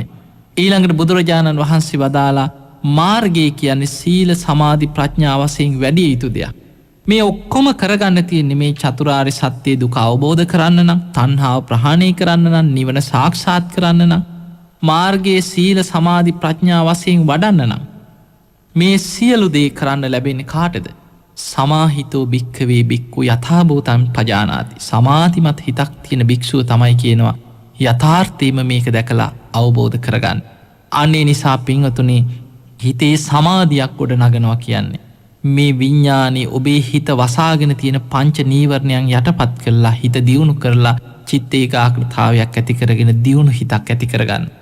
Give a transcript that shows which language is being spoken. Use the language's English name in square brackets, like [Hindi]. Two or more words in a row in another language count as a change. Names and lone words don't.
[Sinhala] ඊළඟට බුදුරජාණන් වහන්සේ වදාලා මාර්ගය කියන්නේ සීල සමාධි ප්‍රඥා වශයෙන් වැඩි යුතු දෙයක්. මේ ඔක්කොම කරගන්න තියෙන්නේ මේ චතුරාර්ය සත්‍ය දුක අවබෝධ කරන්න නම්, තණ්හාව ප්‍රහාණය කරන්න නම්, නිවන සාක්ෂාත් කරන්න නම්, මාර්ගයේ සීල සමාධි ප්‍රඥා වශයෙන් වඩන්න නම් මේ සියලු දේ කරන්න ලැබෙන්නේ කාටද? [Pali] සමාහිතෝ භික්ඛවේ භික්ඛු යථාභූතං පජානාති. [Sinhala] සමාධිමත් හිතක් තියෙන භික්ෂුව තමයි කියනවා යථාර්ථයම මේක දැකලා අවබෝධ කරගන්න. අනේ නිසා පින්වතුනි, හිතේ සමාධියක් ගොඩ නගනවා කියන්නේ මේ විඤ්ඤාණය ඔබේ හිත වසාගෙන තියෙන පංච නීවරණයන් යටපත් කරලා හිත දියුණු කරලා චිත්ත ඒකාග්‍රතාවයක් ඇති කරගෙන දියුණු හිතක් ඇති කරගන්න.